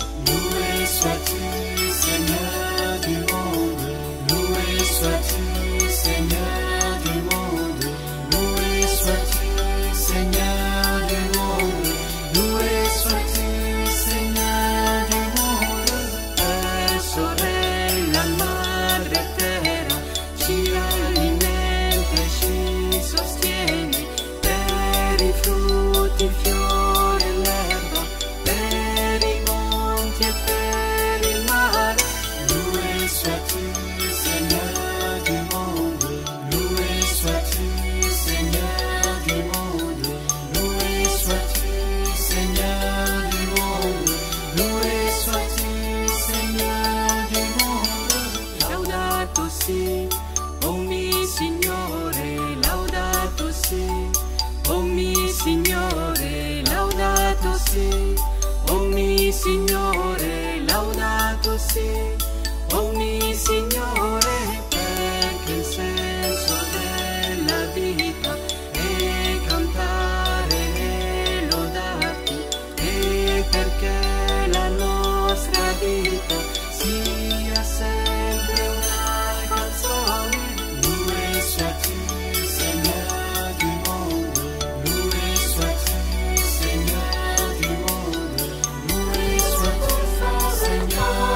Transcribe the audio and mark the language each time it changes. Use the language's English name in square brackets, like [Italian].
[French] Loué sois-tu, Seigneur du monde, loué sois-tu, Seigneur du monde, loué sois-tu, Seigneur du monde, loué sois-tu, Seigneur du monde. [Italian] El sorella, madre terra, ci alimenta e ci sostiene, per i frutti, i fiori e l'erba, per i monti e per il mare. [French] Loué sois-tu, Seigneur du monde, loué sois-tu, Seigneur du monde, loué sois-tu, Seigneur du monde, loué sois-tu, Seigneur du monde. [Italian] Laudato si, oh mi Signore, laudato si, oh mi Signore, laudato si, oh mi Signore, laudato si, oh mi Signore, perché il senso della vita è cantare e lodarti, e perché la nostra vita sia sempre una canzone. [French] Loué sois-tu, Seigneur du monde, loué sois-tu, Seigneur du monde, loué sois-tu, Seigneur.